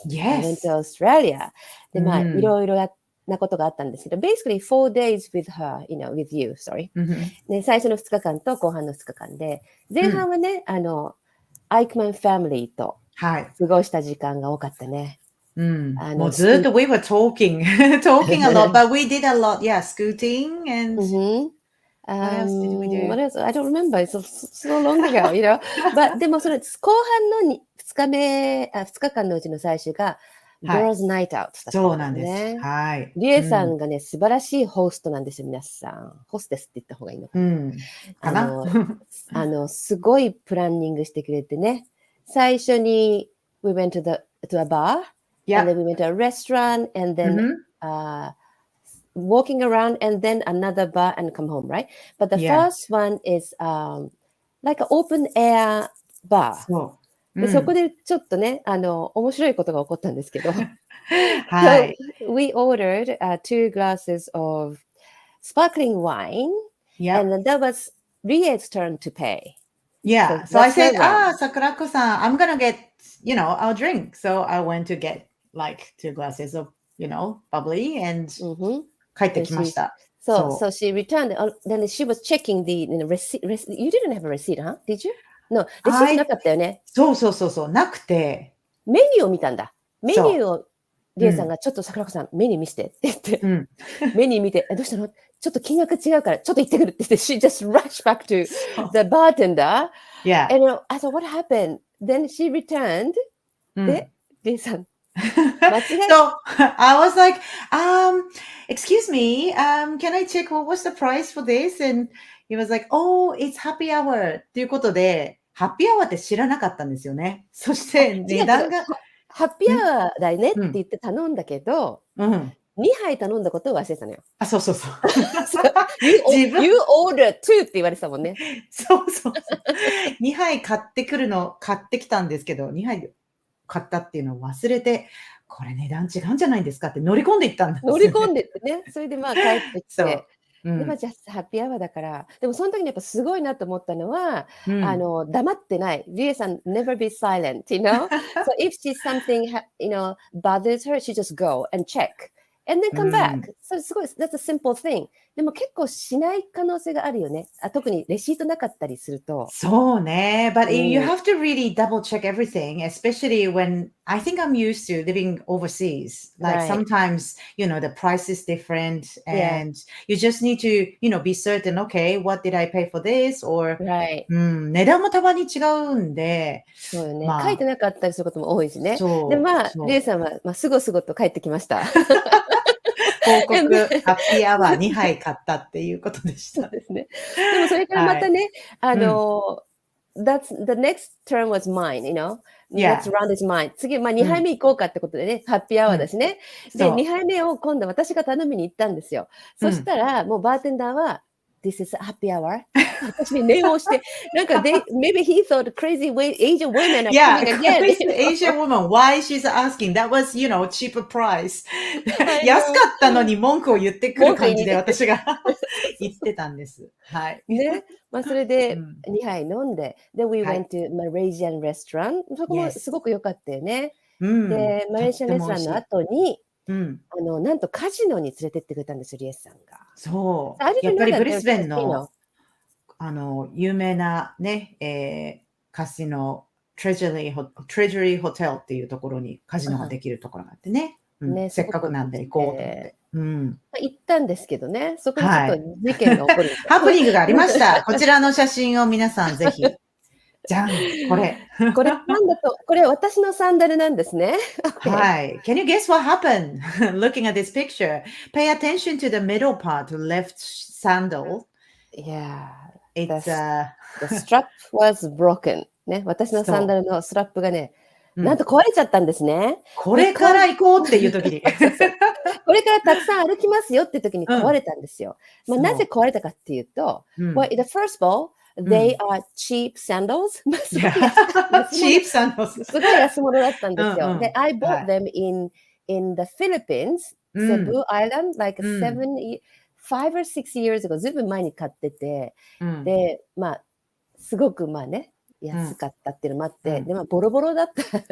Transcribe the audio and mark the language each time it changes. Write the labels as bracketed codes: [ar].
[en] I went to Australia. [ja] で、いろいろなことがあったんですけど、 [en] basically 4 days with her, with you, sorry. [ja] で、最初の2日間と後半の2日間で、前半はね、アイクマンファミリーと過ごした時間が多かったね。もうずっと [en] we were talking a lot, but we did a lot, scooting and...What else did we do? What else? I don't remember. It's so long ago, But [ja] でもその後半の2日間のうちの最終が Girls Night Out だったんですね。そうなんです。はい。リエさんがね、素晴らしいホストなんですよ、皆さん。ホステスって言った方がいいのかな。すごいプランニングしてくれてね。最初に [en] We went to a bar, and then we went to a restaurant, and then、walking around and then another bar and come home, right? But the first one is like an open air bar. [ja] でそこでちょっとね、面白いことが起こったんですけど。はい。 [en] So we ordered 2 glasses of sparkling wine, and then that was Rie's turn to pay. Yeah. So I said, Sakurako-san, I'm gonna get, our drink. So I went to get like 2 glasses of, bubbly and帰ってきました。 So she returned. Then she was checking the receipt. You didn't have a receipt, huh? Did you? [ja] No, レシートなかったよね。そう、なくて。メニューを見たんだ。メニューを、リエさんが、ちょっと桜子さん、メニュー見せてって言って、メニュー見て、どうしたの？ちょっと金額違うから、ちょっと行ってくるって言って、 [en] she just rushed back to the bartender. Yeah. And I thought, what happened? Then she returned. で、リエさん。 So I was like, excuse me, can I check what was the price for this? And he was like, oh, it's happy hour [ja] っていうことで、ハッピーアワーって知らなかったんですよね。そして値段が。ハッピーアワーだよねって言って頼んだけど、2杯頼んだことを忘れたのよ。そう。 [en] You order two [ja] って言われてたもんね。そう。 2杯買ってきたんですけど、2杯買ったっていうのを忘れて、これ値段違うんじゃないですかって乗り込んでいったんですよね。乗り込んでってね。それで帰ってきて。でじゃあハッピーアワーだから。でもその時にやっぱすごいなと思ったのは、黙ってない。 [en] リエさん never be silent, So if she's something, bothers her, she just go and check. And then come back. So すごい、that's a simple thing. [ja] でも結構しない可能性があるよね。特にレシートなかったりすると。そうね。 [en] But you have to really double check everything, especially when I think I'm used to living overseas. Like sometimes, the price is different and you just need to, be certain, okay, what did I pay for this? [ja] Or, 値段もたまに違うんで。そうよね。書いてなかったりすることも多いしね。で、リエさんは、すごと帰ってきました。報告、ハッピーアワー2杯買ったっていうことでした。そうですね。でもそれからまたね、 [en] that's the next turn was mine, you know? Next round is mine. [ja] 次、2杯目行こうかってことでね、ハッピーアワーだしね。で、2杯目を今度私が頼みに行ったんですよ。そしたら、もうバーテンダーは、 [en] This is a happy hour. [ja] 私に念を押して、なんか [en] maybe he thought crazy Asian women are coming again. Crazy Asian woman, why she's asking? That was, cheaper price. [ja] 安かったのに文句を言ってくる感じで私が言ってたんです。はい。ね。それで2杯飲んで、で、 [en] we went to Malaysian restaurant. [ja] そこもすごく良かったよね。で、マレーシアンレストランの後に、なんとカジノに連れてってくれたんですよ、リエスさんが。そう。やっぱりブリスベンの、有名なね、カジノ、トレジャリーホテルっていうところにカジノができるところがあってね。せっかくなんで行こうと思って。行ったんですけどね、そこにちょっと事件が起こる。ハプニングがありました。こちらの写真を皆さんぜひ。じゃん、これ。これなんだと、これ私のサンダルなんですね。はい。 [en] Can you guess what happened? Looking at this picture. Pay attention to the middle part, the left sandal. Yeah. It's, the strap was broken. [ja] ね、私のサンダルのストラップがね、なんと壊れちゃったんですね。これから行こうっていう時に。これからたくさん歩きますよって時に壊れたんですよ。なぜ壊れたかっていうと、 [en] well, the first of all, they are cheap sandals. cheap sandals. [ja] すごい安物だったんですよ。で、 [en] I bought them in the Philippines, Cebu Island, like 5 or 6 years ago. [ja] ずいぶん前に買ってて、で、すごくね、安かったっていうのもあって、で、ボロボロだった。